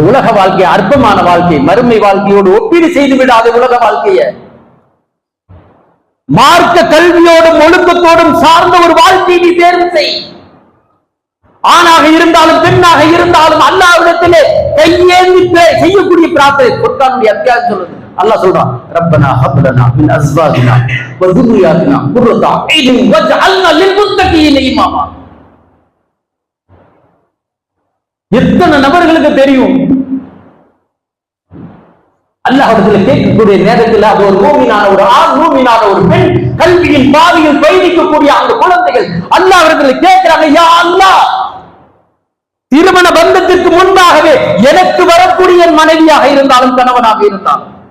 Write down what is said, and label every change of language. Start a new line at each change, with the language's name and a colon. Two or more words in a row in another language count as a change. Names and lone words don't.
Tamil: உலக வாழ்க்கை அற்பமான வாழ்க்கை, மறுமை வாழ்க்கையோடு ஒப்பீடு செய்து விடாத உலக வாழ்க்கைய மார்க்க கல்வியோடும் ஒழுக்கத்தோடும் சார்ந்த ஒரு வாழ்க்கையை நீ தேர்வு செய். ஆணாக இருந்தாலும் பெண்ணாக இருந்தாலும் அல்லாஹ்விடத்திலே கையேந்தி செய்யக்கூடிய பிரார்த்தனை குர்ஆனுடைய அத்தியாயம் சொல்லுது. அல்லாஹ் சொல்றான்,
Arabic: ربنا هب لنا من أزواجنا و ذُرِّيَّاتِنَا قُرَّةَ أَعْيُنٍ وَاجْعَلْنَا لِلْمُتَّقِينَ إِمَامًا.
Tamil: எத்தனை நபர்களுக்கு தெரியும் அல்லாஹ்விடத்தில் கேட்கக்கூடிய நேரத்தில் அது ஒரு மூமினான ஒரு ஆண், மூமினான ஒரு பெண், கல்வியின் பாதையில் பயணிக்கக்கூடிய அந்த குழந்தைகள் அல்லாஹ்விடத்தில் கேட்கிறாங்க,
Arabic: يا الله,
Tamil: திருமண பந்தத்திற்கு முன்பாகவே எனக்கு வரக்கூடிய என் மனைவியாக இருந்தாலும் கணவனாக இருந்தாலும்